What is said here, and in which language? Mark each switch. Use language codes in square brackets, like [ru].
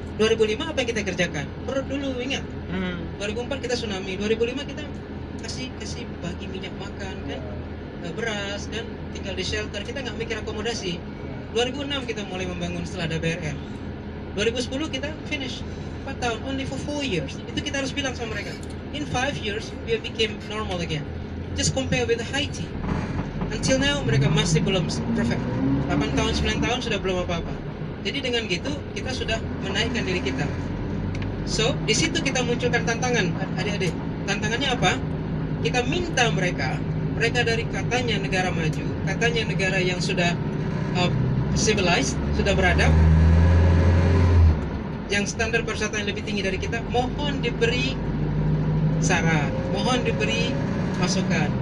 [id] 2005 apa yang kita kerjakan? Perut dulu ingat. 2004 kita tsunami. 2005 kita kasih bagi minyak makan kan, beras kan, tinggal di shelter. Kita nggak mikir akomodasi. 2006 kita mulai membangun setelah ada BRL. 2010 kita finish 4 tahun, [en] only for 4 years. [id] Itu kita harus bilang sama mereka. [en] In 5 years we became normal again. Just compare with Haiti. Until now [id] mereka masih belum [en] perfect. [id] 8 tahun, 9 tahun sudah belum apa-apa. Jadi dengan gitu kita sudah menaikkan diri kita. So di situ kita munculkan tantangan adik-adik. Tantangannya apa? Kita minta mereka dari katanya negara maju, katanya negara yang sudah civilized, sudah beradab, yang standar pariwisata yang lebih tinggi dari kita, mohon diberi saran, mohon diberi masukan.